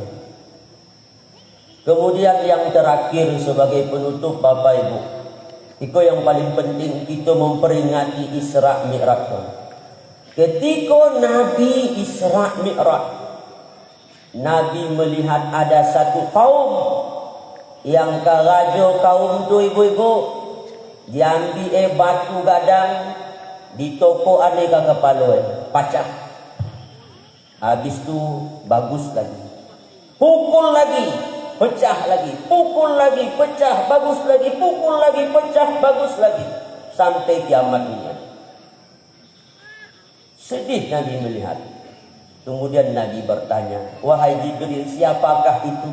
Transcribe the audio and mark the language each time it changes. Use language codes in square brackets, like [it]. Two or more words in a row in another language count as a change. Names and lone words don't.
[id] Kemudian yang terakhir sebagai penutup Bapak Ibu, itu yang paling penting, kita memperingati Isra Mi'raj. Ketika Nabi Isra Mi'raj, Nabi melihat ada satu kaum yang [min] karajo kaum tu ibu-ibu diambil batu gadang ditokok aneka kepala pacah. [id] Habis tu bagus lagi, pukul lagi, pecah lagi, pukul lagi, pecah, bagus lagi, pukul lagi, pecah, bagus lagi, sampai kiamat dunia. Sedih Nabi melihat. Kemudian Nabi bertanya, wahai Jibril, siapakah itu?